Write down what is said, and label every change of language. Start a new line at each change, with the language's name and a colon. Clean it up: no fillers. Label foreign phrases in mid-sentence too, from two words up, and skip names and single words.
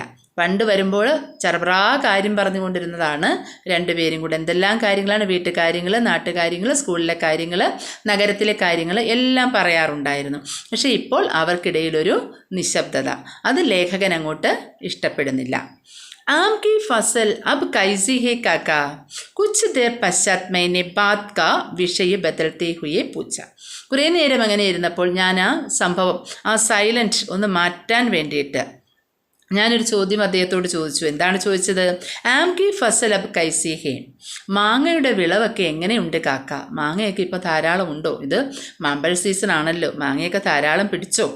Malayalam: പണ്ട് വരുമ്പോൾ ചെറുപ്രാ കാര്യം പറഞ്ഞുകൊണ്ടിരുന്നതാണ് രണ്ടുപേരും കൂടെ. എന്തെല്ലാം കാര്യങ്ങളാണ്, വീട്ടുകാര്യങ്ങൾ, നാട്ടുകാര്യങ്ങൾ, സ്കൂളിലെ കാര്യങ്ങൾ, നഗരത്തിലെ കാര്യങ്ങൾ എല്ലാം പറയാറുണ്ടായിരുന്നു. പക്ഷേ ഇപ്പോൾ അവർക്കിടയിലൊരു നിശബ്ദത, അത് ലേഖകൻ അങ്ങോട്ട് ഇഷ്ടപ്പെടുന്നില്ല.
Hindi: आम की फसल अब कैसी है काका? कुछ देर पश्चात मैंने बात का विषय बदलते हुए पूछा.
Malayalam: കുറേ നേരം അങ്ങനെ ഇരുന്നപ്പോൾ ഞാൻ ആ സംഭവം, ആ സൈലൻറ്റ് ഒന്ന് മാറ്റാൻ വേണ്ടിയിട്ട് ഞാനൊരു ചോദ്യം അദ്ദേഹത്തോട് ചോദിച്ചു. എന്താണ് ചോദിച്ചത്?
Hindi: आम की फसल अब कैसी है,
Malayalam: മാങ്ങയുടെ വിളവൊക്കെ എങ്ങനെയുണ്ട് കാക്ക? മാങ്ങയൊക്കെ ഇപ്പോൾ ധാരാളം ഉണ്ടോ? ഇത് മാമ്പഴ സീസൺ ആണല്ലോ, മാങ്ങയൊക്കെ ധാരാളം പിടിച്ചോ?